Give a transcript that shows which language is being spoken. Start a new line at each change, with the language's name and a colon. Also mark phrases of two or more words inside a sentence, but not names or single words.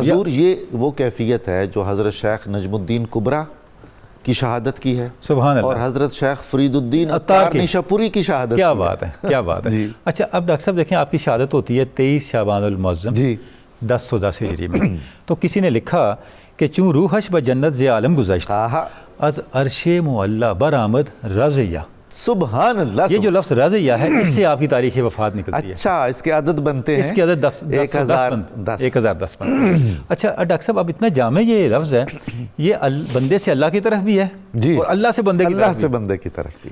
Urdu: حضور یہ وہ کیفیت ہے جو حضرت شیخ نجم الدین کبریٰ کی شہادت کی ہے، سبحان اللہ، اور حضرت شیخ فرید الدین عطار نیشا پوری کی شہادت. کیا بات ہے، کیا بات ہے. اچھا اب ڈاکٹر صاحب دیکھیں آپ کی شہادت ہوتی ہے 23 شعبان المعظم 1010 ہجری میں. تو کسی نے لکھا کہ
Persian: چون روحش بجنت ز عالم گذشت از عرش معلی برآمد رضیہ.
Urdu: سبحان اللہ. یہ جو لفظ رضیہ ہے اس سے آپ کی تاریخ وفات نکلتی ہے. اچھا اس کے عدد بنتے ہیں، اس کے عدد 1010. اچھا ڈاکٹر صاحب اب اتنا جامع یہ لفظ ہے، یہ بندے سے اللہ کی طرف بھی ہے اور اللہ سے بندے کی طرف بھی. اللہ سے بندے کی طرف بھی،